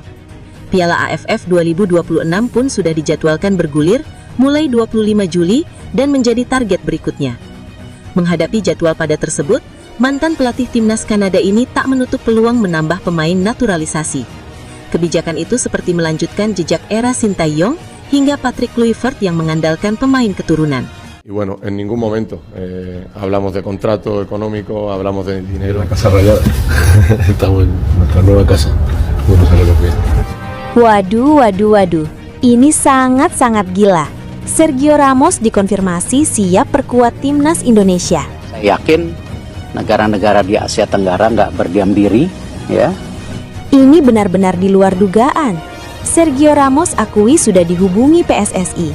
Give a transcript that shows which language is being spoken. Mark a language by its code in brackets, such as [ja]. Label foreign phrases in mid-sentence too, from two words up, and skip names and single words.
[id] Piala AFF 2026 pun sudah dijadwalkan bergulir mulai 25 Juli dan menjadi target berikutnya. Menghadapi jadwal padat tersebut, mantan pelatih timnas Kanada ini tak menutup peluang menambah pemain naturalisasi. Kebijakan itu seperti melanjutkan jejak era Sintayong hingga Patrick Kluivert yang mengandalkan pemain keturunan. [es] Y bueno, en ningún momento hablamos de contrato económico, hablamos de dinero. La casa rayada. Estamos en nuestra nueva casa. Bueno, sale lo que [id] Waduh. Ini sangat-sangat gila. Sergio Ramos dikonfirmasi siap perkuat timnas Indonesia. Saya yakin negara-negara di Asia Tenggara nggak berdiam diri, ya. Ini benar-benar di luar dugaan. Sergio Ramos akui sudah dihubungi PSSI.